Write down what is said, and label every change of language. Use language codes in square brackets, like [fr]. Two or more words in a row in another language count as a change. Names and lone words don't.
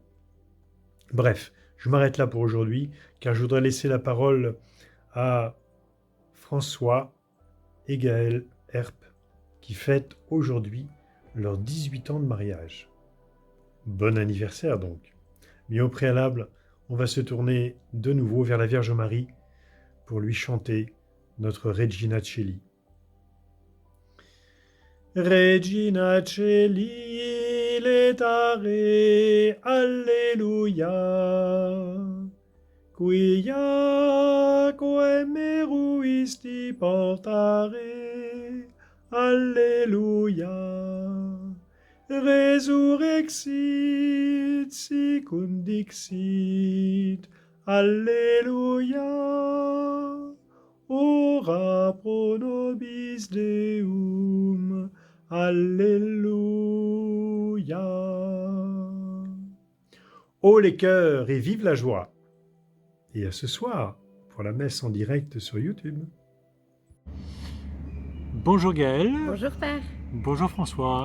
[fr] Bref, je m'arrête là pour aujourd'hui, car je voudrais laisser la parole à François et Gaëlle Herp, qui fêtent aujourd'hui leurs 18 ans de mariage. Bon anniversaire donc. Mais au préalable, on va se tourner de nouveau vers la Vierge Marie pour lui chanter notre Regina Coeli. [la] Regina Coeli letare, alleluia, quiaque meruisti portare, alleluia, resurrexit sic dixit, alleluia, ora pro nobis Deum, [fr] alléluia. Ô les cœurs et vive la joie. Et à ce soir pour la messe en direct sur YouTube. Bonjour Gaëlle. Bonjour Père. Bonjour François.